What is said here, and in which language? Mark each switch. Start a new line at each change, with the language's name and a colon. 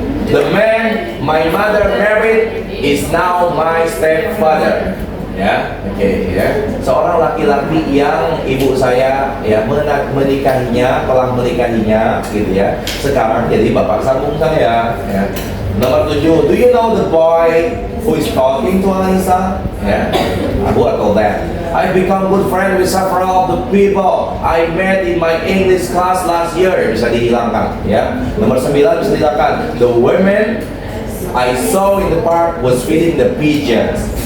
English: The man my mother married is now my stepfather.
Indonesian: ya, oke ya. Seorang laki-laki yang ibu saya ya menikahinya, telah menikahinya, gitu ya. Sekarang jadi bapak sambung saya. Ya. Nomor 7,
English: do you know the boy who is talking to Anissa? Ya,
Indonesian: Abu atau that.
English: I become good friend with several of the people I met in my English class last year.
Indonesian: Bisa dihilangkan, ya. Nomor 9 bisa dihilangkan.
English: The women I saw in the park was feeding the pigeons.